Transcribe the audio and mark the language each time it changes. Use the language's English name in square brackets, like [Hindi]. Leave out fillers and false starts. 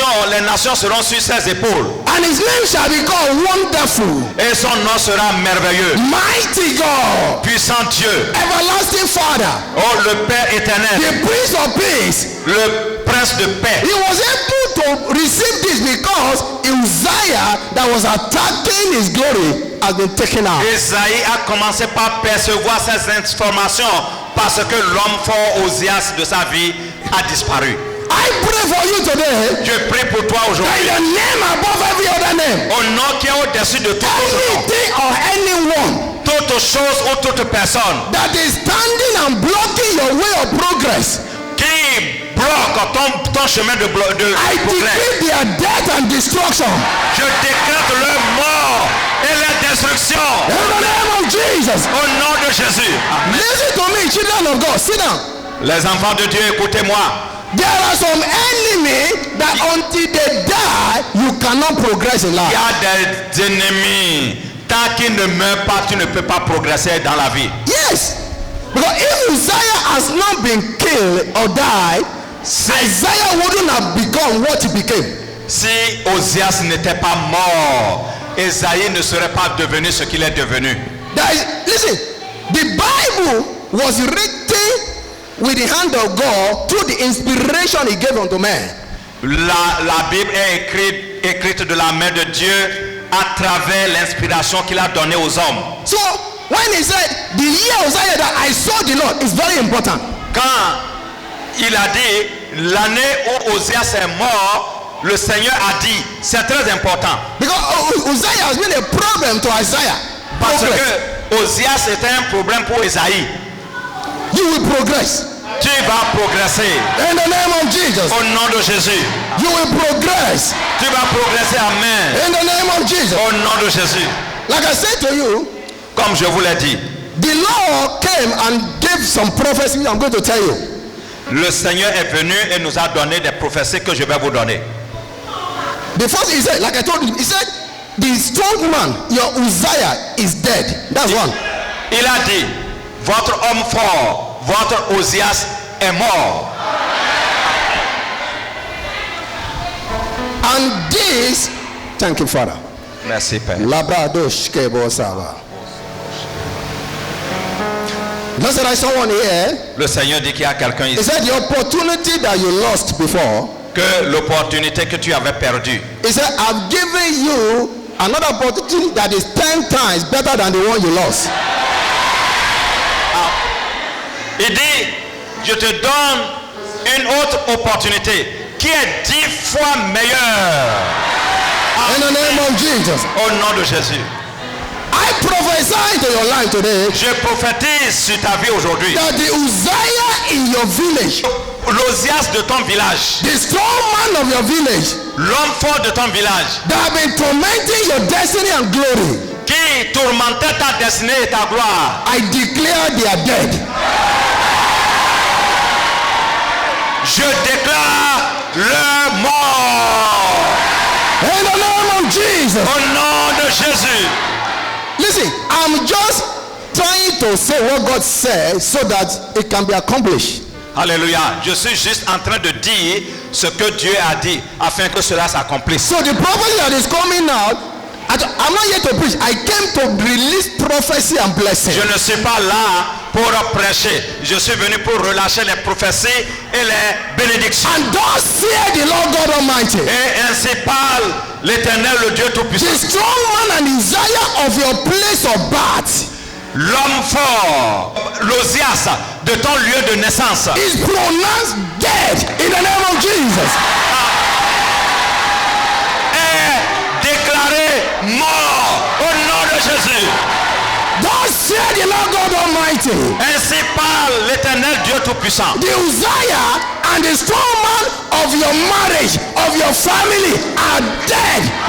[French] Les nations seront sur ses épaules. [English] And his name shall be called Wonderful. [French] Et son nom sera merveilleux. [English] Mighty God. [French] Puissant Dieu. [English] Everlasting Father. [French] Oh, le Père éternel. [English] The Prince of Peace. [French] Le prince de paix. [English] He was able to receive this because Uzziah that was attacking his glory has been taken out. [French] Isaïe a commencé par percevoir ces informations parce que l'homme fort Osias de sa vie a disparu. [English] I pray for you today. [French] Je prie pour toi [English] By [French] aujourd'hui. [English] the name above every other name. [French] Au nom qui est au-dessus de tout autre nom. [English] Anything or anyone [French] Toute chose ou toute personne [English] that is standing and blocking your way of progress, [French] qui bloque ton chemin de [English] I [French] progrès. [English] decree their death and destruction. [French] Je décrète leur mort et leur destruction. [English] In the name of Jesus. [French] Au nom de Jésus. [English] Listen to me, children of God. Sit down. [French] Les enfants de Dieu, écoutez-moi. [English] There are some enemies that until they die, you cannot progress in [French] Il y [English] life. [French] a des ennemis. Tant qu'ils ne meurent pas, tu ne peux pas progresser dans la vie. [English] Yes. Because if Uzziah has not been killed or died, Isaiah wouldn't have become what he became. [French] Si Osias n'était pas mort, Esaïe ne serait pas devenu ce qu'il est devenu. [English] Listen, the Bible was written with the hand of God through the inspiration he gave unto man. [French] La Bible est écrite de la main de Dieu à travers l'inspiration qu'il a donnée aux hommes. [English] So when he said the year Uzziah that I saw the Lord is very important. [French] Quand il a dit l'année où Osias est mort, le Seigneur a dit c'est très important. [English] Because Uzziah has been a problem to Isaiah. [French] Parce [English] Progress. [French] que Osias était un problème pour Esaïe. [English] You will progress. [French] Tu vas progresser. [English] In the name of Jesus. [French] Au nom de Jésus. [English] You will progress. [French] Tu vas progresser, amen. [English] In the name of Jesus. [French] Au nom de Jésus. [English] Like I said to you, [French] Comme je vous l'ai dit, [English] the Lord came and gave some prophecies. I'm going to tell you. [French] le Seigneur est venu et nous a donné des prophéties que je vais vous donner. [English] The first he said, like I told you, he said, the strong man, your Uzziah, is dead. That's one. [French] Il a dit, votre homme fort, votre Osias est mort. [English] And this, thank you, Father. [French] Merci, Père. Labradosh kebo saba. [English] That's what I saw one here. [French] Le Seigneur dit qu'il y a quelqu'un [English] He [French] ici, [English] said, the opportunity that you lost before, [French] que l'opportunité que tu avais perdue, [English] he said, I've given you another opportunity that is 10 times better than the one you lost. [French] il dit, je te donne une autre opportunité qui est 10 fois meilleure. [English] In the name of Jesus. [French] Au nom de Jésus. [English] I prophesy to your life today [French] Je prophétise sur ta vie aujourd'hui. [English] that the Uzziah in your village, [French] L'Osias de ton village, [English] the strong man of your village, [French] l'homme fort de ton village, [English] that have been tormenting your destiny and glory, [French] qui tourmentait ta destinée et ta gloire, [English] I declare they are dead. [French] je déclare leur mort. [English] In the name of Jesus. [French] Au nom de Jésus. [English] Listen, I'm just trying to say what God said so that it can be accomplished. [French] Alléluia. Je suis juste en train de dire ce que Dieu a dit afin que cela s'accomplisse. [English] So the prophecy that is coming out, I'm not here to preach. I came to release prophecy and blessing. [French] Je ne suis pas là pour prêcher. Je suis venu pour relâcher les prophéties et les bénédictions. [English] And thus saith the Lord God Almighty, [French] Et ainsi parle l'Éternel, le Dieu Tout-Puissant. [English] the strong man and desire of your place of birth [French] L'homme fort, l'Osias de ton lieu de naissance, [English] is pronounced dead in the name of Jesus. [French] est déclaré mort au nom de Jésus. [English] Thus saith the Lord God Almighty, [French] Ainsi parle l'Éternel Dieu Tout-Puissant. [English] the Uzziah and the strong man of your marriage, of your family are dead.